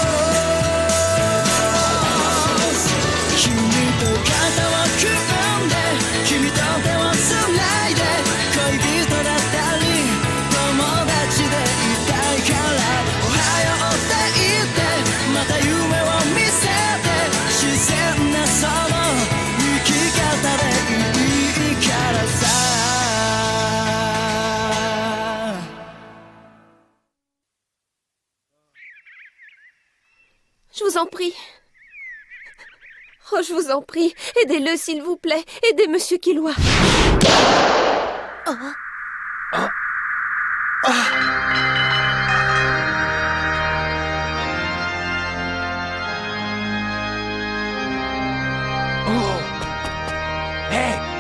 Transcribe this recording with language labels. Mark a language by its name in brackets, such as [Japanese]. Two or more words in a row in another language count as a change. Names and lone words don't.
[Japanese] 君と肩を組んで君と手をつないで恋人だったり友達でいたいからおはようって言ってまた夢を見せて自然なその生き方でいいからさ [French] Je vous en prie. Oh, je vous en prie. Aidez-le, s'il vous plaît. Aidez Monsieur Killua. Hé!